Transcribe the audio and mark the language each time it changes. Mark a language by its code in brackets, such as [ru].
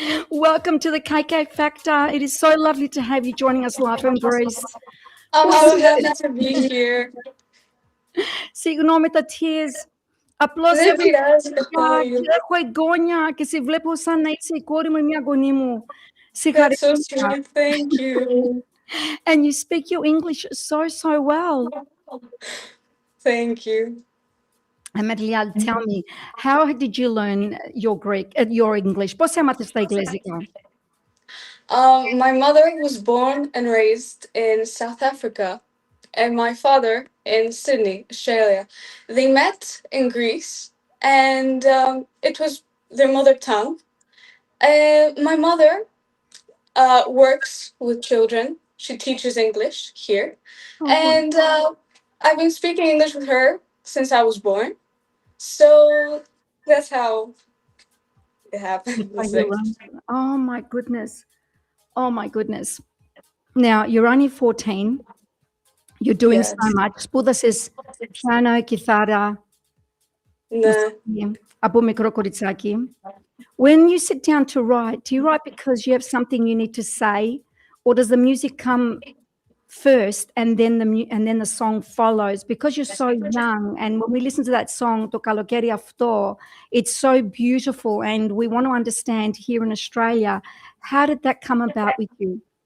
[en] Welcome to the KK Factor. It is so lovely to have you joining us live from Greece. I'm so happy to be here. [el] Συγγνώμη τα tears. Απλώς Δεν πειράζει, έχω εγγόνια και σε βλέπω σαν να είσαι η κόρη μου ή μια γονή μου. [en] That's so sweet. Thank you. And you speak your English so well. Thank you. Amarylia, tell me, how did you learn your Greek, your English? [el] Πώς έμαθες τα Εγγλέζικα? [en] My mother was born and raised in South Africa, and my father in Sydney, Australia. They met in Greece, and it was their mother tongue. My mother works with children. She teaches English here, and I've been speaking English with her since I was born. So that's how it happened. Oh my goodness. Oh my goodness. Now, you're only 14. You're doing so much. [el] Σπούδασες piano, κιθάρα. Από μικρό κοριτσάκι. [en] When you sit down to write, do you write because you have something you need to say, or does the music come first and then the song follows? Because you're so young, and when we listen to that song, To Kalokeri Αυτό, it's so beautiful, and we want to understand here in Australia, how did that come about with you?